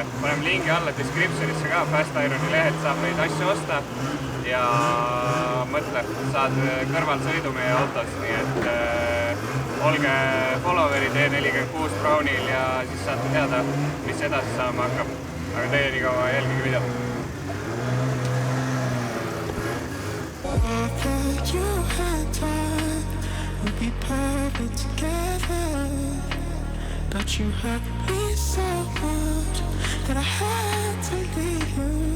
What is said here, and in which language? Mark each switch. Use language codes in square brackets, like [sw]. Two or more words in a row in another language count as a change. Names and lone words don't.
[et] Paneme lingi alla descriptionisse ka, Fast Ironi lehelt saab neid asju osta ja mõtle, saad kõrval sõidu meie autos, nii et olge followerid E46 Brownil ja siis saate teada, mis edasi saama hakkab. Aga teie nii kaua jälgige videot. [en] We'll be perfect together, but you hurt me so much that I had to leave you.